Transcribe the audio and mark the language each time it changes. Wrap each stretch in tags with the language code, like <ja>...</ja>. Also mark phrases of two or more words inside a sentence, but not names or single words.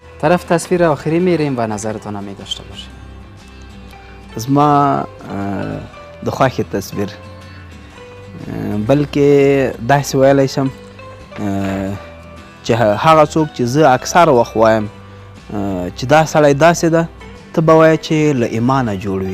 <fa>طرف تصویر آخری میریم و نظرتون هم می داشته باشیم.</fa> <ps>زما د خوښې تصویر بلکې داسې ویلی شم چې هغه څوک چې زه اکثره وخت وایم چې دا سړی داسې ده ته به وایې چې له ایمانه جوړ وي.</ps>